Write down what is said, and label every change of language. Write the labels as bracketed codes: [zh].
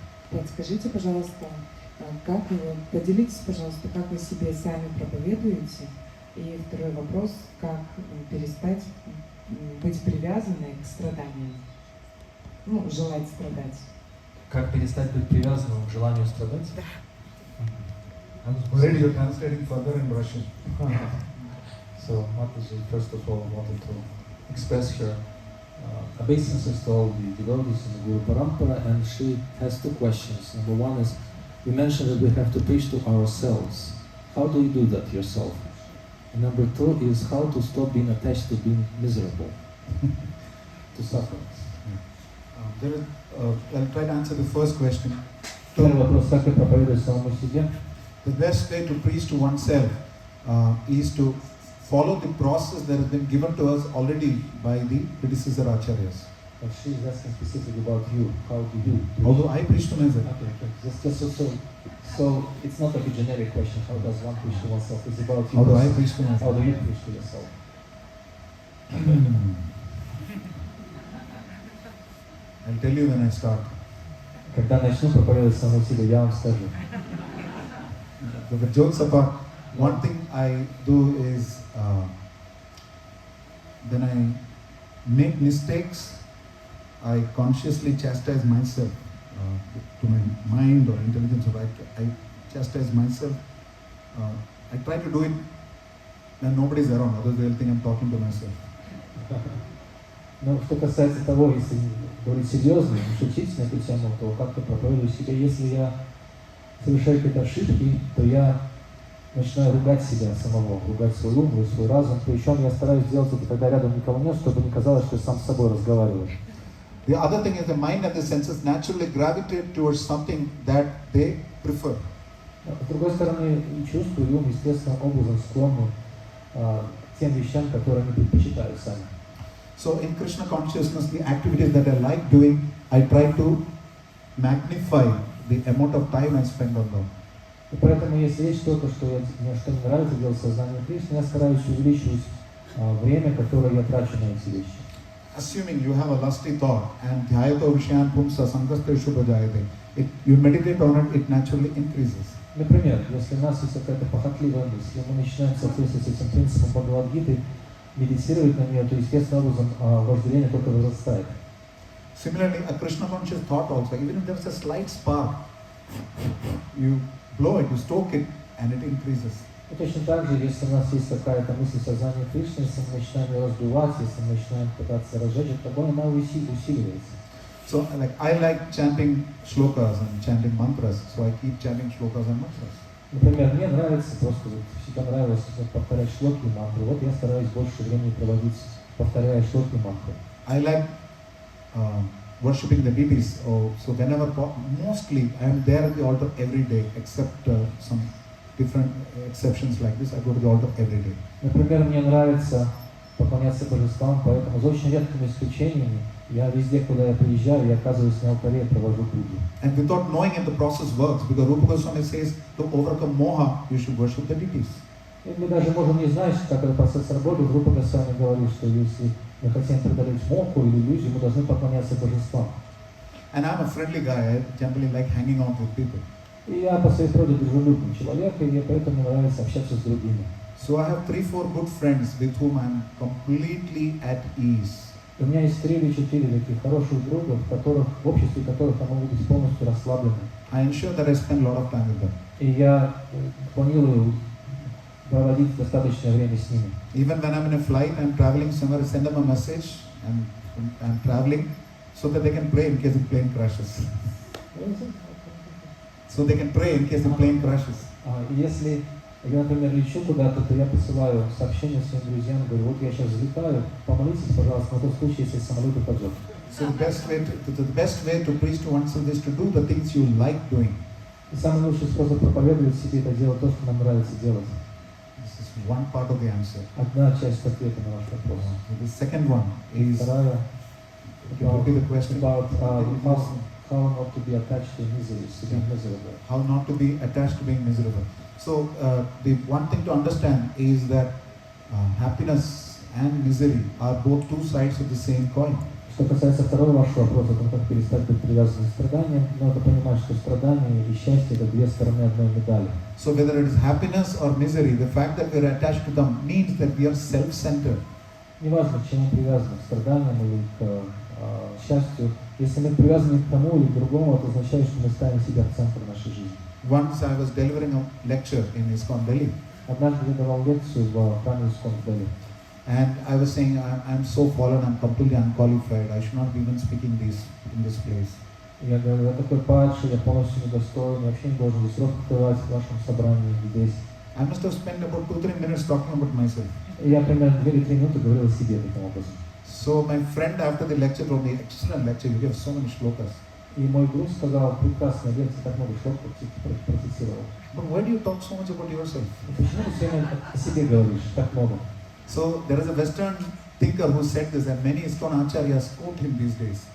[ru] Подскажите, пожалуйста, как вы, поделитесь, пожалуйста, как вы себе сами проповедуете? И второй вопрос, как перестать быть привязанной к страданиям? Ну, желать страдать. Как перестать быть привязанным к желанию страдать? Да. [en] I was worried you're translating further in Russian. So, Mataji, first of all, wanted to express her obeisances to all the devotees in the Guru Parampara, and she has 2 questions. Number 1 is, you mentioned that we have to preach to ourselves. How do you do that yourself? And number 2 is how to stop being attached to being miserable, to suffer. I'll try to answer the first question. [ru] Первый вопрос, как я проповедую самому себе? [en] The best way to preach to oneself is to follow the process that has been given to us already by the predecessor acharyas. But she is asking specifically about you. How do you preach? Although I preach to myself. Okay. So it's not like a generic question. How does one preach to oneself? It's about you. How do I preach to How myself? do you preach to yourself? I'll tell you when I start. [ru] Когда начну проповедовать самому себе, я вам скажу. [en] The jokes apart, one thing I do is when I make mistakes, I consciously chastise myself to my mind or intelligence. Or I chastise myself. I try to do it when nobody's around, otherwise they'll think I'm talking to myself. [ru] Но что касается того, если говорить серьезно, не шутить на эту тему, то как-то проповедую себя. Если я совершаю какие-то ошибки, то я начинаю ругать себя самого, ругать свой ум и свой разум. Причем я стараюсь делать это, когда рядом никого нет, чтобы не казалось, что я сам с собой разговариваю. [en] The other thing is the mind and the senses naturally gravitate towards something that they prefer. [ru] С другой стороны, и чувства, и ум естественным образом склонны к тем вещам, которые они предпочитают сами. [en] So in Krishna consciousness, the activities that I like doing, I try to magnify the amount of time I spend on them. [ru] И поэтому, если есть что-то, что мне нравится делать в сознании Кришны, я стараюсь увеличивать время, которое я трачу на эти вещи. [en] Assuming you have a lusty thought and [sa] dhyato vishyan pumsa sankasteshu bhajayate, [en] you meditate on it, it naturally increases. [ru] Например, если у нас есть какая-то похотливая мысль, если мы начинаем соответствовать этим принципам Бхагавад-гиты, медитировать на нее, то естественным образом вожделение только возрастает. [en] Similarly, a Krishna conscious thought also, even if there is a slight spark, you blow it, you stoke it, and it increases. [ru] И точно так же, если у нас есть какая-то мысль сознания Кришны, если мы начинаем ее раздувать, если мы начинаем пытаться разжечь этот огонь, она усиливается. [en] So I like chanting shlokas and chanting mantras, so I keep chanting shlokas and mantras. [ru] Например, мне нравится просто, всегда нравилось повторять шлоки и мантры. Вот я стараюсь больше времени проводить, повторяя шлоки и мантры. [en] I like worshipping the deities. So whenever, mostly I am there at the altar every day, except some different exceptions like this. I go to the altar every day. [ru] Например, мне нравится поклоняться божествам, поэтому за очень редкими исключениями я везде, куда я приезжаю, я оказываюсь на алтаре и провожу пуджу. [en] And without knowing if the process works, because Rupa Goswami says to overcome moha, you should worship the deities. [ru] И мы даже можем не знать, как этот процесс работает. Рупа Госвами говорит, что если мы хотим преодолеть моху или иллюзию, мы должны поклоняться божествам. [en] And I'm a friendly guy. I generally like hanging out with people. [ru] И я по своей природе дружелюбный человек, и поэтому мне нравится общаться с другими. [en] So I have 3-4 good friends with whom I'm completely at ease. [ru] У меня есть 3 или 4 таких хороших друга, в обществе которых я могу быть полностью расслабленным. [en] I ensure that I spend a lot of time with them. [ru] И я планирую проводить достаточное время с ними. [en] Even when I'm in a flight, I'm traveling somewhere, I send them a message, and I'm traveling, so that they can pray in case the plane crashes. So they can pray in case the plane crashes. [ru] Если я, например, лечу куда-то, то я посылаю сообщение своим друзьям, говорю, вот я сейчас взлетаю, помолитесь, пожалуйста, на тот случай, если самолет упадет. [en] So the best way to preach to oneself is to do the things you like doing. [ru] И самый лучший способ проповедовать себе — это делать то, что нам нравится делать. [en] This is one part of the answer. [ru] Одна часть ответа на ваш вопрос. [en] The second one is, [ru] Вторая [en] repeat the question. about how not to be attached to misery, to be miserable. How not to be attached to being miserable. So the one thing to understand is that happiness and misery are both two sides of the same coin. [ru] Что касается второго вашего вопроса, то как перестать быть привязанным к страданиям, надо понимать, что страдания и счастье — это 2 стороны одной медали. [en] So whether it is happiness or misery, the fact that we are attached to them means that we are self-centered. [ru] Неважно, к чему привязаны, к страданиям или к счастью, если мы привязаны к тому или к другому, это означает, что мы ставим себя в центр нашей жизни. [en] Once I was delivering a lecture in ISKCON Delhi, [ru] Однажды я давал лекцию в храме ISKCON в Дели. [en] and I was saying, I'm so fallen, I'm completely unqualified, I should not be even speaking in this place. [ru] Я говорю, я такой падший, я полностью недостоин, я вообще не должен здесь рот открывать в вашем собрании здесь. [en] I must have spent about 2-3 minutes talking about myself. [ru] И я примерно 2 или 3 минуты говорил о себе таким образом. [en] So my friend after the lecture told me, excellent lecture, you gave so many shlokas. [ru] И мой друг сказал, прекрасная лекция, так много шлоков процитировал. [en] But why do you talk so much about yourself? [ru] Почему ты все время о себе говоришь так много? [en] So there is a Western thinker who said this, and many ISKCON acharyas quote him these days.